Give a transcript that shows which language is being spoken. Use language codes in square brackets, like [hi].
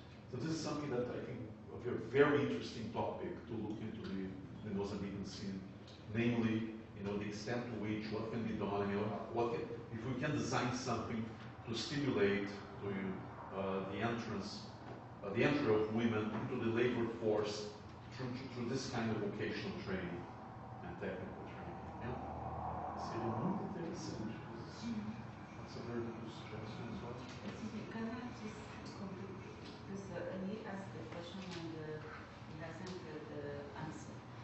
[en] So this is something that I think a very interesting topic to look into the Mozambican scene, namely, the extent to which what can be done, if we can design something to stimulate the entry of women into the labor force through this kind of vocational training and technical training. [pt] Seria muito interessante. [en] That's a very good suggestion as well. Can I just complete? Because he asked the question and he hasn't answered.